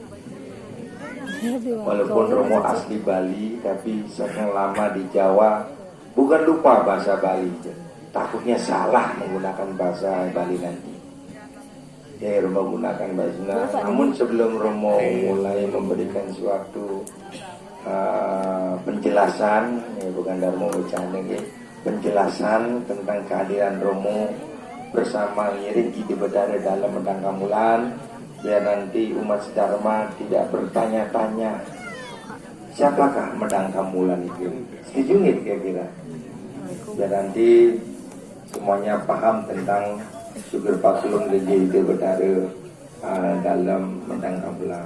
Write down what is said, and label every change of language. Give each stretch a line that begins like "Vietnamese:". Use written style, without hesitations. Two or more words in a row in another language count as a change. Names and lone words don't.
Indonesian: Walaupun Romo asli Bali, tapi sekian lama di Jawa, bukan lupa bahasa Bali, takutnya salah menggunakan bahasa Bali nanti. Ya, Romo gunakan bahasa Sunda. Namun sebelum Romo mulai memberikan suatu penjelasan, ya bukan Darmo bercanda, ya, penjelasan tentang kehadiran Romo bersama
Balinese: ngiring ide bedare
Indonesian: dalam Medang Kamulan, biar nanti umat sedharma tidak bertanya-tanya siapakah Medang Kamulan itu. Setuju nggak kira-kira? Biar nanti semuanya paham tentang Sugro Pakulun dan
Balinese: ide bedare
Indonesian: dalam Medang Kamulan.